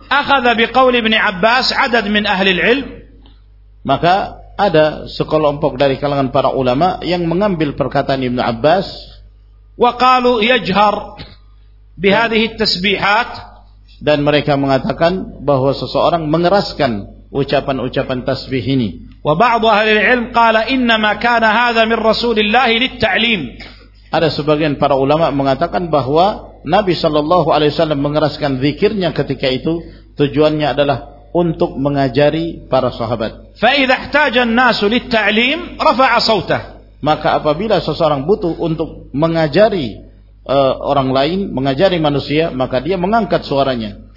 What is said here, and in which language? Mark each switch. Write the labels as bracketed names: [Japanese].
[Arabic] أخذ بقول ابن عباس عدد من أهل العلم, [Indonesian] maka ada sekelompok dari kalangan para ulama yang mengambil perkataan Ibn Abbas. [Arabic] وقالوا يجهر بهذه التسبيحات, [Indonesian] dan mereka mengatakan bahwa seseorang mengeraskan ucapan-ucapan tasbih ini. [Arabic] وبعض أهل العلم قال إنما كان هذا من رسول الله للتعليم, [Indonesian] ada sebagian para ulama mengatakan bahwa Nabi sallallahu alaihi wasallam mengeraskan zikirnya ketika itu tujuannya adalah untuk mengajari para sahabat. [Arabic] Fa idza ihtaja an-nasu lit-ta'lim rafa'a sawtah, [Indonesian] maka apabila seseorang butuh untuk mengajari orang lain, mengajari manusia, maka dia mengangkat suaranya.